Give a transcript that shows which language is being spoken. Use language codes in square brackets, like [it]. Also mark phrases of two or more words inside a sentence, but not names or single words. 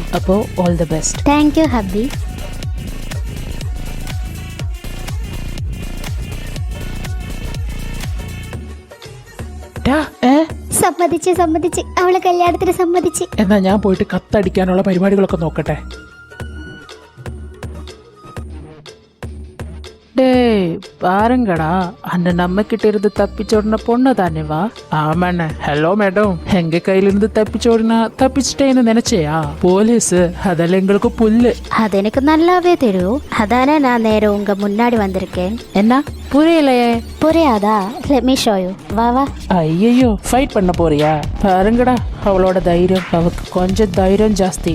[ml] അപ്പോ [en] all the best. thank you [ml] ഹബി. സമ്മതിച്ച് അവളെ കല്യാണത്തിന് സമ്മതിച്ച്. എന്നാ ഞാൻ പോയിട്ട് കത്തടിക്കാനുള്ള പരിപാടികളൊക്കെ നോക്കട്ടെ. [ta] பாருங்கடா, அந்த நம்ம கிட்ட இருந்து தப்பிச்சோடின பொண்ணு தானேவா? ஆமாண்ணே. [en] hello madam, [ta] எங்க கையில இருந்து தப்பிச்சோடினா தப்பிச்சிட்டேன்னு நினைச்சேயா? போலீஸ் அதெல்லாம் எங்களுக்கு புல்லு. அது எனக்கு நல்லாவே தெரியும். அதானே நான் நேரம் உங்க முன்னாடி வந்திருக்கேன். என்ன புரியலையே? புரியாதா? [en] let me show you. [ta] வா வா. ஐயோ, ஃபைட் பண்ண போறியா? பாருங்கடா, அவளோட தைரியம். அவக்கு கொஞ்சம் தைரியம் ஜாஸ்தி.